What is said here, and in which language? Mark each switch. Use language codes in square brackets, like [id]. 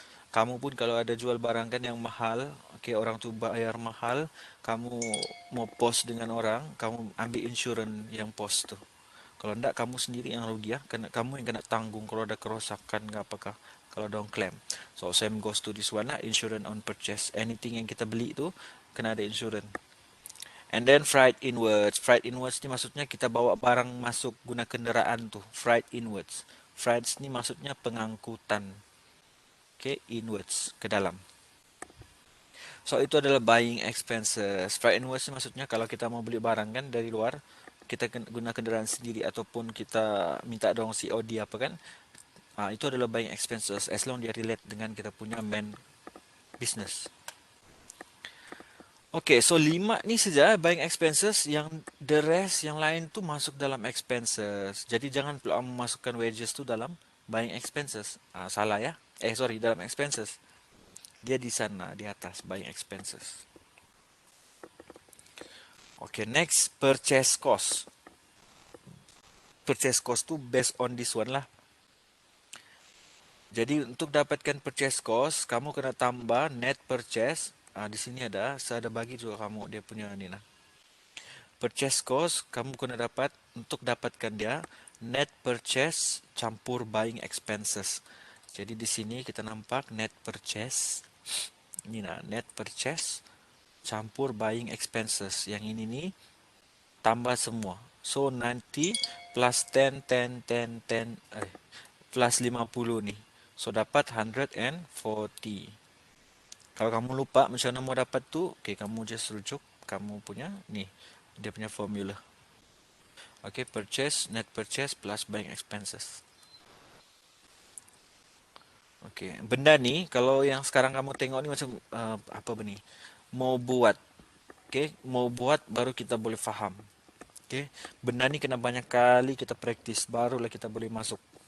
[ms] Kamu pun kalau ada jual barang kan yang mahal, okay, orang tu bayar mahal, kamu mau post dengan orang, kamu ambil insurans yang post tu. Kalau enggak kamu sendiri yang rugi ya, kena kamu yang kena tanggung kalau ada kerosakan ke apakah, kalau ada orang claim. [en] So same goes to this one lah, insurance on purchase. Anything [ms] yang kita beli tu kena ada [en] insurance. And then freight inwards. [ms] Freight inwards ni maksudnya kita bawa barang masuk guna kenderaan tu. Freight inwards. Freight ni maksudnya pengangkutan. Okay, inwards, ke dalam. So itu adalah buying expenses. Freight inwards ni maksudnya kalau kita mau beli barang kan dari luar, kita guna kenderaan sendiri ataupun kita minta dong COD apa kan. Itu adalah buying expenses as long dia relate dengan kita punya main business. Okay, so 5 ni saja buying expenses, yang [en] the rest [ms] yang lain tu masuk dalam expenses. Jadi jangan pula memasukkan wages tu dalam buying expenses. Salah ya. Sorry, dalam expenses. Dia di sana, di atas buying expenses. [en] Okay, next purchase cost. Purchase cost tu based on this one lah. [ms] Jadi untuk dapatkan purchase cost, kamu kena tambah net purchase. Di sini ada, saya ada bagi juga kamu dia punya ni lah. Purchase cost kamu kena dapat, untuk dapatkan dia net purchase campur buying expenses. Jadi di sini kita nampak net purchase. Ini nah, net purchase campur buying expenses. Yang ini nih tambah semua. So nanti plus 10 10 10 10 plus 50 nih. So dapat 140. Kalau kamu lupa macam mana mau dapat tu, okay, kamu just rujuk kamu punya ni, dia punya formula. [en] Okay, purchase, net purchase plus buying expenses. [ms] Okay, benda ni kalau yang sekarang kamu tengok ni macam apa ni? Mau buat. Okay, mau buat baru kita boleh faham. Okay, benda ni kena banyak kali kita praktis barulah kita boleh masuk.